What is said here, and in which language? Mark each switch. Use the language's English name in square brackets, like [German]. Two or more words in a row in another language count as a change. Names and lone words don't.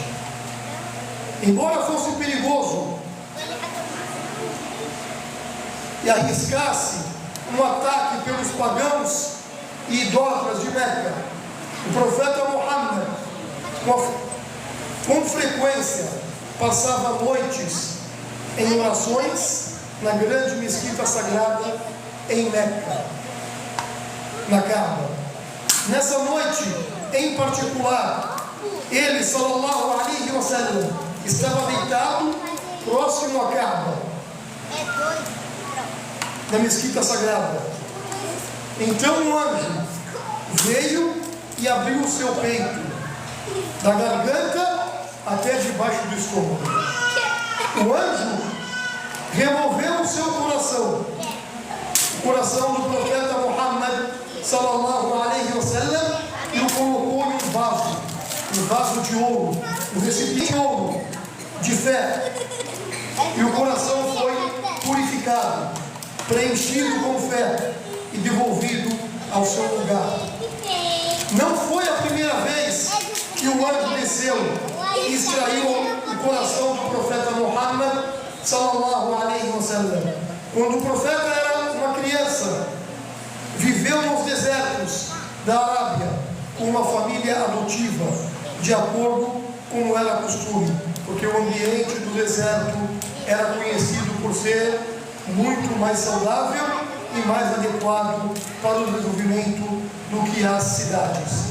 [Portuguese] Embora fosse perigoso e arriscasse um ataque pelos pagãos e idólatras de Meca, o profeta Muhammad com frequência passava noites em orações na grande mesquita sagrada em Meca, na Kaaba. Nessa noite em particular, ele, [Arabic] صلى الله عليه وسلم, [Portuguese] estava deitado próximo à Kaaba, na mesquita sagrada. Então um anjo veio e abriu o seu peito, da garganta até debaixo do estômago. O anjo removeu o seu coração, o coração do profeta Muhammad [Arabic] صلى الله عليه وسلم, [Portuguese] e o colocou em um vaso de ouro, um recipiente de ouro, de fé. E o coração foi purificado, preenchido com fé e devolvido ao seu lugar. Não foi a primeira vez que o anjo desceu e extraiu o coração do profeta Muhammad [Arabic] صلى الله عليه وسلم. [Portuguese] Quando o profeta era uma criança, viveu nos desertos da Arábia com uma família adotiva, de acordo como era costume, porque o ambiente do deserto era conhecido por ser muito mais saudável e mais adequado para o desenvolvimento do que as cidades.